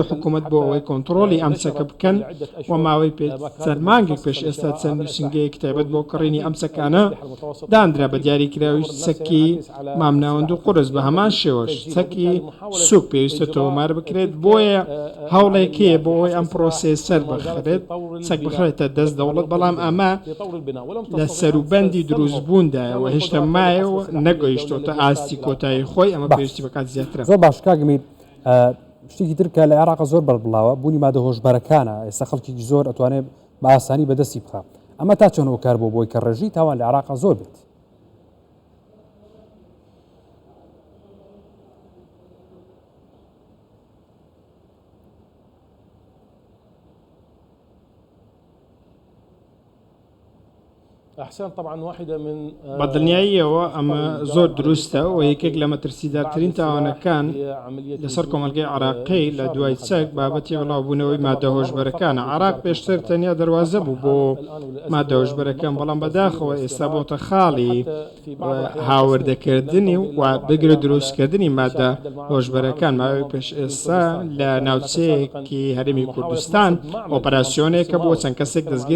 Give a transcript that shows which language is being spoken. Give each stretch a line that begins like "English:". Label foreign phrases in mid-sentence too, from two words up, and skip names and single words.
Central Kurdish: حکوومەت بۆ ئەوەی کۆنتڕۆلی ئەم چەکە بکەن و ماوەی چەند مانگێک پێش ئێستا چەند نووسنگەیەک تایبەت بۆ کڕینی ئەم چەکانە دانرا بە دیاریکراوی چەکی مامناوەند و قورس بە هەمان شێوەش چەکی سوک پێویستە تۆمار بکرێت بۆیە هەوڵێکەیە بۆ ئەوەی ئەم پرۆسێسەر بخرێت چەک بخرێتە دەست دەوڵەت بەڵام ئەمە لە سەروبەندی دروستبووندایەوە هێشتا مایەوە نەگەیشتۆتە ئاستی کۆتایی خۆی ئەمە پێویستی بەکات زیاترە زۆر باش کاگەمین شتێکی ترکە لە عێراقا زۆر بەربڵاوە بوونی مادە هۆشبەرەکانە ئێستا خەڵکێکی زۆر ئەتوانێت بە ئاسانی بەدەستی بخات ئەمە تا چەند هۆکار بۆ بۆی کە ڕێژی تاوان لە عێراقا زۆر بێت
Arabic: أحسن طبعا واحدة من
Central Kurdish: بەدڵنیاییەوە ئەمە زۆر دروستە و یەکێک لە مەترسیدارترین تاوانەکان لەسەر کۆمەلگەی عێراقی لە دوای چەک بابەتی بڵاوبوونەوەی مادە هۆشبەرەکانە عێراق پێشتر تەنیا دەواازە بوو بۆ مادە هۆشبەرەکان بەڵام بەداخەوە ئێستا بۆتە خاڵی هاوردەکردنی و بگرە دروستکردنی مادە هۆشبەرەکان ماوەی پێش ئێستا لە ناوچەیەکی هەرێمی کوردستان ئۆپەراسیۆنێکە بۆ چەند کەسێک دەستگیر